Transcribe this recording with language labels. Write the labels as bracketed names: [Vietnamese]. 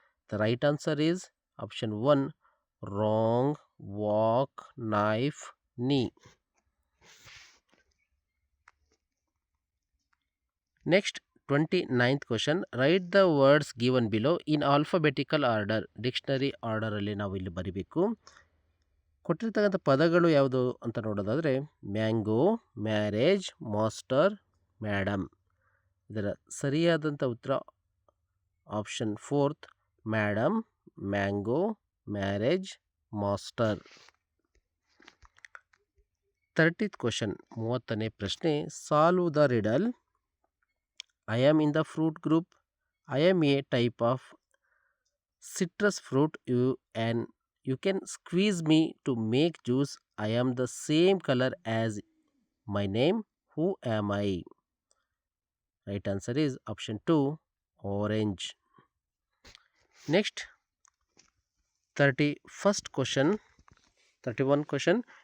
[English] The right answer is option 1, wrong, walk, knife, knee. Next 29th question, write the words given below in alphabetical order. [Kannada] Dictionary ಆರ್ಡರಲ್ಲಿ ನಾವು ಇಲ್ಲಿ ಬರಿಬೇಕು. ಕೊಟ್ಟಿರ್ತಕ್ಕಂಥ ಪದಗಳು ಯಾವುದು ಅಂತ ನೋಡೋದಾದರೆ ಮ್ಯಾಂಗೋ, ಮ್ಯಾರೇಜ್, ಮಾಸ್ಟರ್, ಮೇಡಮ್. ಇದರ ಸರಿಯಾದಂಥ ಉತ್ತರ option 4th, madam, mango, marriage, master. [English] 30th question [Kannada] 30ನೇ ಪ್ರಶ್ನೆ. [English] Solve the riddle. I am in the fruit group. I am a type of citrus fruit. You can squeeze me to make juice. I am the same color as my name. Who am I? Right answer is option 2, orange. Next, 31st question, 31 question.